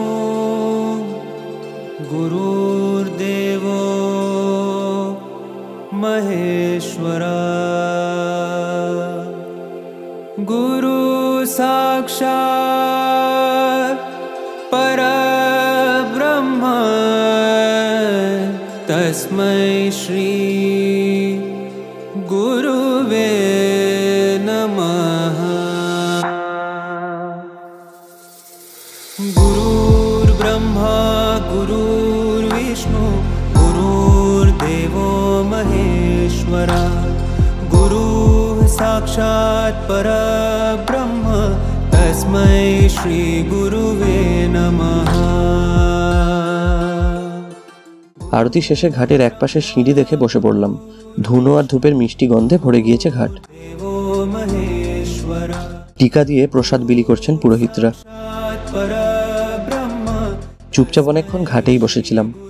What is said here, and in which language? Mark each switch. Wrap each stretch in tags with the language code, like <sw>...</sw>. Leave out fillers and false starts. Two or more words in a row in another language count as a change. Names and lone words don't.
<sa>গুরুর দেব মহেশ্বরা গুরু সাক্ষাৎ পরব্রহ্ম তস্मै শ্রী गुरुवे नमः। गुरुर्ब्रह्मा गुरुर्विष्णु गुरुर्देवो महेश्वरा गुरुः साक्षात् परब्रह्म तस्मै श्री गुरुवे नमः।</sa> <bn>আরতি শেষে ঘাটের একপাশে সিঁড়ি দেখে বসে পড়লাম। ধুনো আর ধূপের মিষ্টি গন্ধে ভরে গিয়েছে ঘাট। টিকা দিয়ে প্রসাদ বিলি করছেন পুরোহিতরা। চুপচাপ অনেকক্ষণ ঘাটেই বসেছিলাম।</bn>